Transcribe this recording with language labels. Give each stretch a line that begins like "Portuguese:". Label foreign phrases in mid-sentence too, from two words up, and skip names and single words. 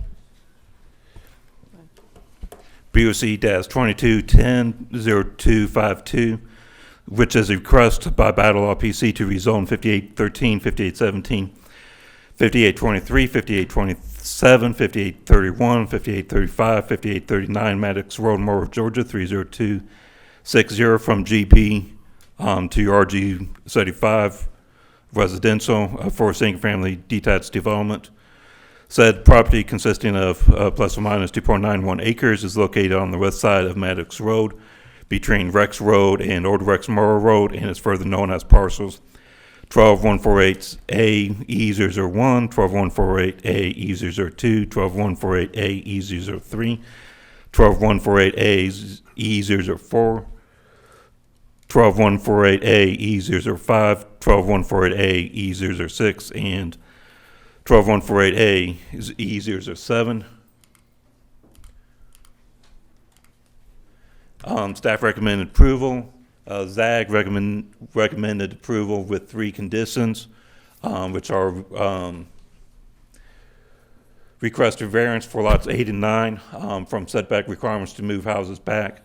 English: BOC-2210-0252, which is a request by Battle Law PC to rezone 5813, 5817, 5823, 5827, 5831, 5835, 5839 Maddox Road, Morrow, Georgia, 30260 from GB to RG 35 residential for a single-family detached development. Said property, consisting of plus or minus 2.91 acres, is located on the west side of Maddox Road between Rex Road and Old Rex Morrow Road, and is further known as parcels 12148A E001, 12148A E002, 12148A E003, 12148A E004, 12148A E005, 12148A E006, and 12148A is E007. Staff recommended approval. ZAG recommended approval with 3 conditions, which are requested variance for lots 8 and 9 from setback requirements to move houses back.